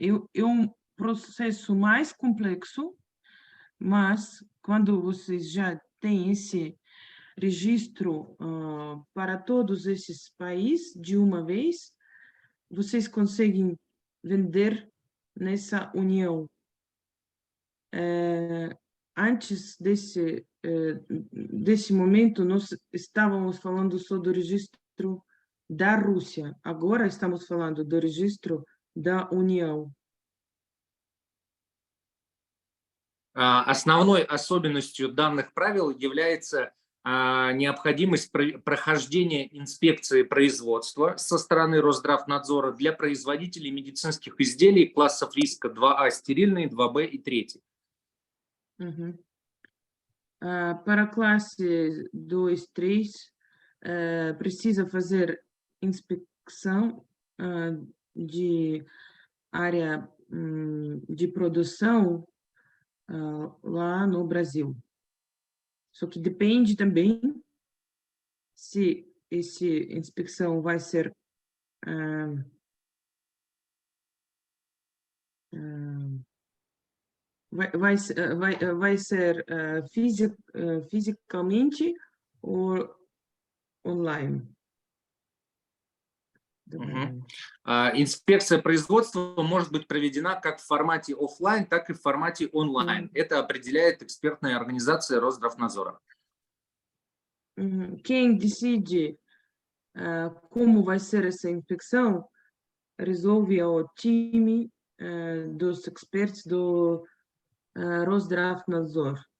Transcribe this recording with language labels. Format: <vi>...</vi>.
<pt>É processo mais complexo, mas quando vocês já têm esse registro para todos esses países de uma vez, vocês conseguem vender nessa união. Antes desse momento, nós estávamos falando só do registro da Rússia. Agora estamos falando do registro da União.</pt> <ru>Основной особенностью данных правил является необходимость прохождения инспекции производства со стороны Росздравнадзора для производителей медицинских изделий классов риска 2А стерильные, 2Б и 3.</ru> <pt>Para a classe 2, 3, precisa fazer inspeção de área de produção lá no Brasil. Só que depende também se essa inspeção vai ser vai ser fisicamente ou online.</pt> <ru>Инспекция производства может быть проведена как в формате офлайн, так и в формате онлайн. Это определяет экспертная организация Росздравнадзора.</ru> <pt>Quem decide como vai ser essa inspeção resolve o time dos experts do Roszdravnadzor.</pt>